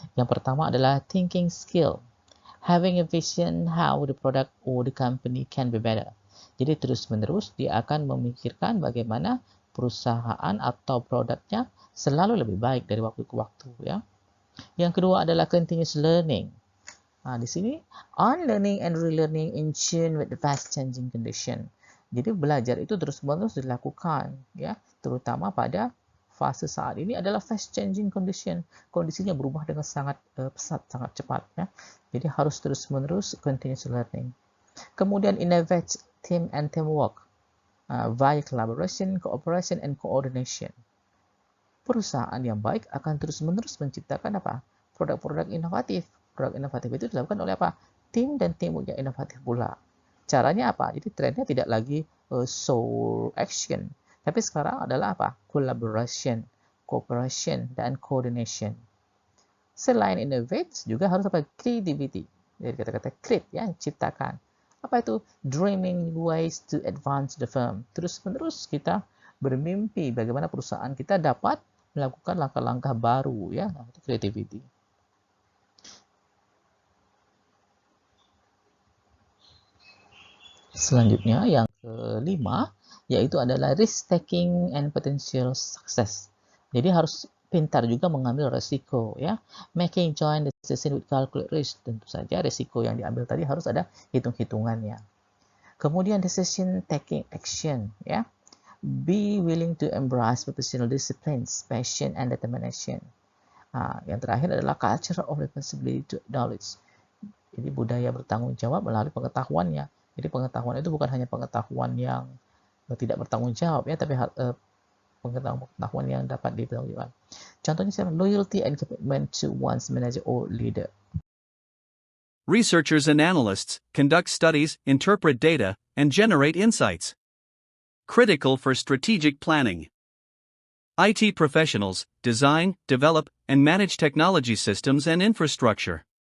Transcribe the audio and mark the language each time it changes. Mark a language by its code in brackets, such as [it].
[id] Yang pertama adalah [en] thinking skill, having a vision how the product or the company can be better. [id] Jadi terus-menerus dia akan memikirkan bagaimana perusahaan atau produknya selalu lebih baik dari waktu ke waktu, ya. Yang kedua adalah [en] continuous learning. [id] Di sini [en] on learning and relearning in tune with the fast changing condition. [id] Jadi belajar itu terus-menerus dilakukan, ya, terutama pada fase saat ini adalah [en] fast changing condition. [id] Kondisinya berubah dengan sangat pesat, sangat cepat, ya. Jadi harus terus-menerus [en] continuous learning. [id] Kemudian [en] innovate team and teamwork via collaboration, cooperation, and coordination. [id] Perusahaan yang baik akan terus-menerus menciptakan apa? Produk-produk inovatif. Produk inovatif itu dilakukan oleh apa? Tim dan teamwork yang inovatif pula. Caranya apa? Jadi trennya tidak lagi [en] sole action, [id] tapi sekarang adalah apa? [en] Collaboration, cooperation, dan coordination. [id] Selain innovate, juga harus apa? Creativity. Jadi kata-kata create, ya, ciptakan. Apa itu? [en] Dreaming ways to advance the firm. [id] Terus-menerus kita bermimpi bagaimana perusahaan kita dapat melakukan langkah-langkah baru, ya, itu creativity. Selanjutnya yang kelima yaitu adalah [en] risk taking and potential success. [id] Jadi harus pintar juga mengambil resiko, ya. [en] Making joint decision with calculate risk. [id] Tentu saja resiko yang diambil tadi harus ada hitung-hitungannya. Kemudian [en] decision taking action, ya. Be willing to embrace professional disciplines, passion and determination. [id] Yang terakhir adalah [en] culture of responsibility to knowledge. [id] Jadi budaya bertanggung jawab melalui pengetahuannya. Jadi pengetahuan itu bukan hanya pengetahuan yang tidak bertanggung jawab, ya, tapi pengetahuan yang dapat dipertanggungjawabkan. [en] Contohnya loyalty and commitment to one's manager or leader. Researchers and analysts conduct studies, interpret data, and generate insights. Critical for strategic planning. IT professionals design, develop, and manage technology systems and infrastructure.